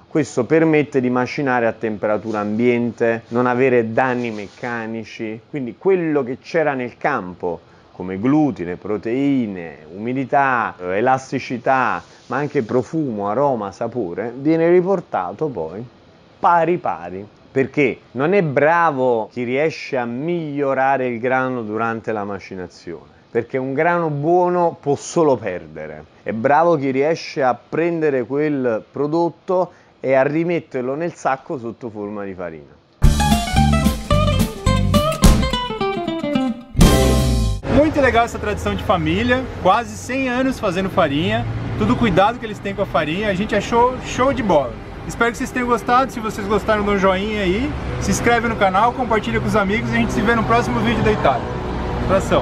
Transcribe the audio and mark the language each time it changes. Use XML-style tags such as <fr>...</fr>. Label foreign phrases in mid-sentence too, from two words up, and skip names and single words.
<it>Questo permette di macinare a temperatura ambiente, non avere danni meccanici, quindi quello che c'era nel campo come glutine, proteine, umidità, elasticità, ma anche profumo, aroma, sapore, viene riportato poi pari pari, perché non è bravo chi riesce a migliorare il grano durante la macinazione, perché un grano buono può solo perdere. È bravo chi riesce a prendere quel prodotto e a rimetterlo nel sacco sotto forma di farina.</it> <pt>Muito legal essa tradição de família, quase 100 anos fazendo farinha, tudo cuidado que eles têm com a farinha, a gente achou show de bola. Espero que vocês tenham gostado. Se vocês gostaram, dá um joinha aí, se inscreve no canal, compartilha com os amigos e a gente se vê no próximo vídeo da Itália.</pt>